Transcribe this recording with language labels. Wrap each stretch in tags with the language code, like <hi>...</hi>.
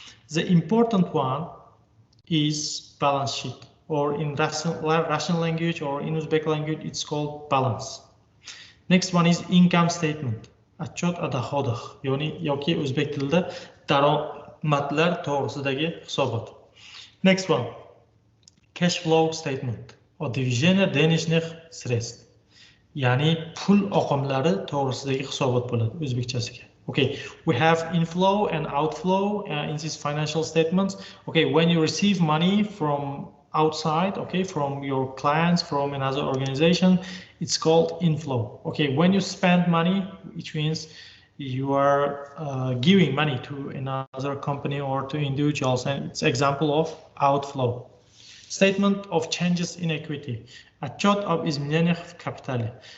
<en>The important one is balance sheet, or in Russian language or in Uzbek language it's called balance. Next one is income statement.</en> <ru>Отчет о доходах,</ru> <uz>yoki o'zbek tilida daromadlar to'g'risidagi hisobot.</uz> <en>Next one, cash flow statement.</en> <ru>O движение денежных средств.</ru> <uz>Ya'ni pul oqimlari to'g'risidagi hisobot bo'ladi o'zbekchasiga.</uz> <en>Okay, we have inflow and outflow in these financial statements. Okay, when you receive money from outside, okay, from your clients, from another organization, it's called inflow. Okay, when you spend money, which means you are giving money to another company or to individuals, and it's example of outflow. Statement of changes in equity.</en> <ru>Отчет об изменениях в капитале.</ru>